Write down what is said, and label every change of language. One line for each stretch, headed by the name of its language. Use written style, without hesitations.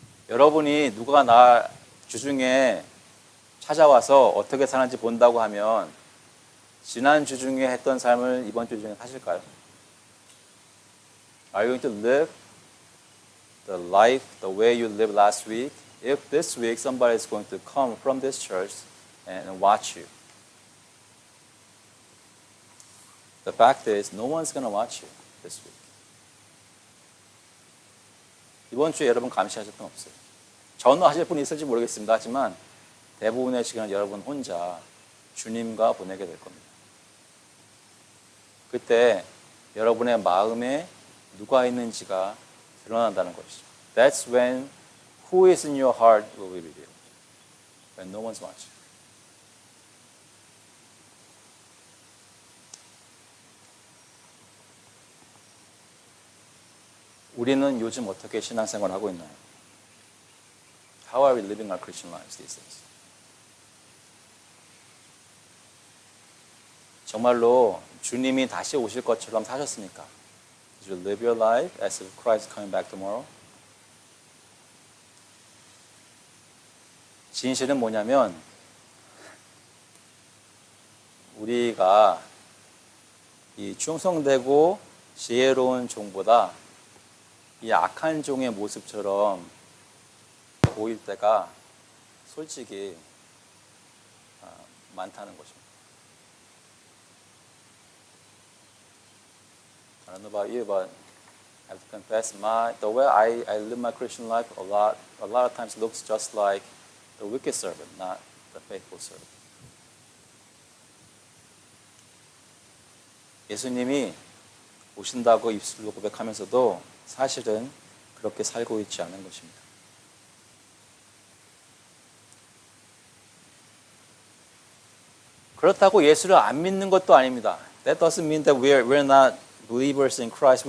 Korean: 여러분이 누가 나 주중에 찾아와서 어떻게 사는지 본다고 하면 지난 주중에 했던 삶을 이번 주중에 사실까요?
English: Are you going to live the life the way you lived last week? If this week somebody is going to come from this church and watch you. The fact is no one's going to watch you this week.
Korean: 이번 주에 여러분 감시하실 분 없어요. 전화하실 분이 있을지 모르겠습니다. 하지만 대부분의 시간은 여러분 혼자 주님과 보내게 될 겁니다. 그때 여러분의 마음에 누가 있는지가 드러난다는 것이죠.
English: That's when who is in your heart will be revealed. When no one's watching.
Korean: 우리는 요즘 어떻게 신앙생활을 하고 있나요?
English: How are we living our Christian lives these days?
Korean: 정말로 주님이 다시 오실 것처럼 사셨습니까?
English: Did you live your life as if Christ is coming back tomorrow?
Korean: 진실은 뭐냐면 우리가 이 충성되고 지혜로운 종보다 이 악한 종의 모습처럼 보일 때가 솔직히 많다는 것입니다.
English: I don't know about you, but I have to confess, the way I live my Christian life a lot of times looks just like the wicked servant, not the faithful servant.
Korean: 예수님이 오신다고 입술로 고백하면서도 사실은 그렇게 살고 있지 않은 것입니다. 그렇다고 예수를 안 믿는 것도 아닙니다.
English: That doesn't mean that we're not believers in Christ.